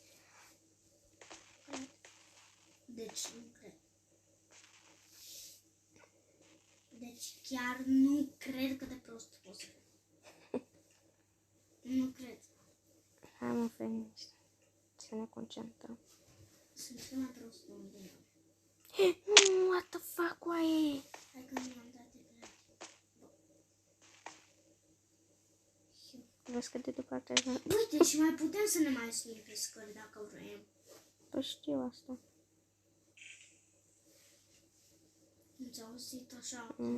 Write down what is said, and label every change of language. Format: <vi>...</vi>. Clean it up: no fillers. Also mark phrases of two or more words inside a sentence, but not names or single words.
<ro>Deci nu cred. Deci chiar nu cred că de prost poți să fii. Nu cred. Hai mă, Fenici, să ne concentrăm. Sunt cel mai prost om din lume.</ro> <en>What the fuck,</en> <ro>oaie? Hai că mi-am dat de pe Vezi că de departe ai Uite, și mai putem să ne mai sunim pe scări dacă vrem. Păi știu asta. Nu ți-a auzit așa?</ro>